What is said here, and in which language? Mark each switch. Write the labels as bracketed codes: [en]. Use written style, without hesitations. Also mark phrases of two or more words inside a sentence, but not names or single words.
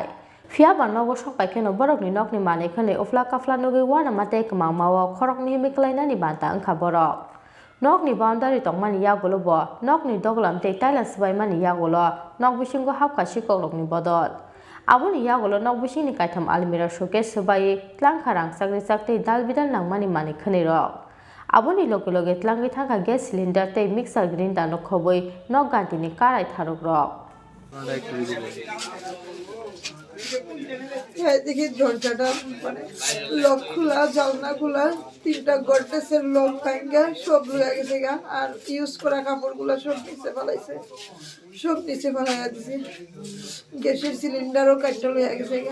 [trp] Fiaba nogo sokpaikeno borokni nokni manekhani ofla kafla nogi wana matei kmangmao khorokni himiklainani banta angkha borok Nokni boundary tongmani yagulo bo nokni doglam tei tailan sibaimani yagulo nok bisingo hapkha sikorokni bodol Aboni yagulo nok bisingni kaitam [en] almira showcase [trp] subai tlangkha rangchakri chaktei dalbidal nangmani mani khani rok Aboni loge loge tlangai thangkha [en] gas cylinder [trp] tei [en] mixer grinder [trp] no khoboi nok gantini karai tharok rok [bn] দেখি দরজাটা মানে লক খোলা জানলা খোলা তিনটা গডরেজের লক ভাঙা সব লয়ে গেছে গা আর ইউজ করা কাপড়গুলো সব নিচে ফেলাইছে সব নিচে ফেলাইয়া দিছে গ্যাসের সিলিন্ডারও কাটতে লয়ে গেছে গা